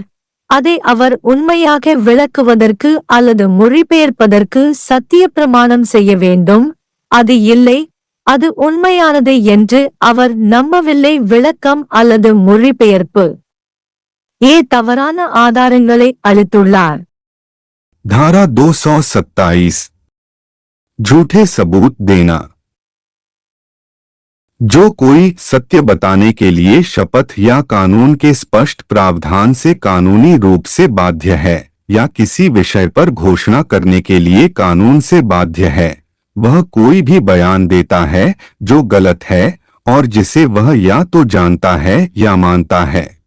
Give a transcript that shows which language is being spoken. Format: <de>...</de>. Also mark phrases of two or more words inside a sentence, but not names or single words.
<ta>அதை அவர் உண்மையாக விளக்குவதற்கு அல்லது மொழிபெயர்ப்பதற்கு சத்திய பிரமாணம் செய்ய வேண்டும். அது இல்லை, அது உண்மையானது என்று அவர் நம்பவில்லை. விளக்கம் அல்லது மொழிபெயர்ப்பு. ஏ தவறான ஆதாரங்களை அளித்துள்ளார்.</ta> <hi>धारा 227 झूठे सबूत देना। जो कोई सत्य बताने के लिए शपथ या कानून के स्पष्ट प्रावधान से कानूनी रूप से बाध्य है या किसी विषय पर घोषणा करने के लिए कानून से बाध्य है, वह कोई भी बयान देता है जो गलत है और जिसे वह या तो जानता है या मानता है।</hi>